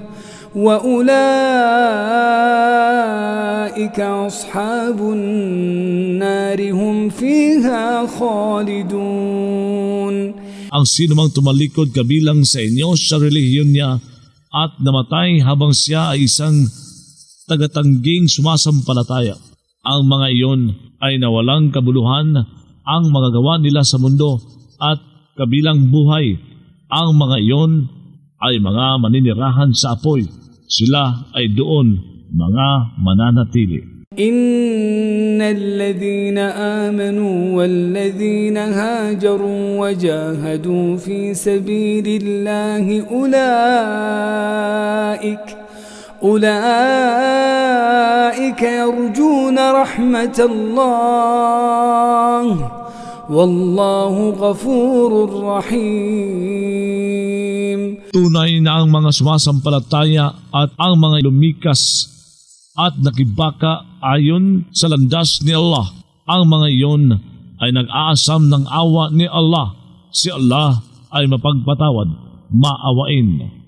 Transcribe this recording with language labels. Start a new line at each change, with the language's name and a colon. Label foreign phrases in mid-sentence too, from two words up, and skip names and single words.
Arabic: وأولئك أصحاب النار هم فيها خالدون.
Filipino: Ang sinumang tumalikod kabilang sa inyo sa relihiyon niya at namatay habang siya ay isang tagatangging sumasampalataya, ang mga iyon ay nawalang kabuluhan ang mga gawa nila sa mundo at kabilang buhay. Ang mga iyon ay mga maninirahan sa apoy. Sila ay doon mga mananatili.
Arabic: إن الذين آمنوا والذين هاجروا وجاهدوا في سبيل الله أولئك يرجون رحمة الله والله غفور رحيم.
Filipino: Tunay na ang mga sumasampalataya at ang mga lumikas at nakibaka ayon sa landas ni Allah, ang mga iyon ay nag-aasam ng awa ni Allah. Si Allah ay mapagpatawad, maawain.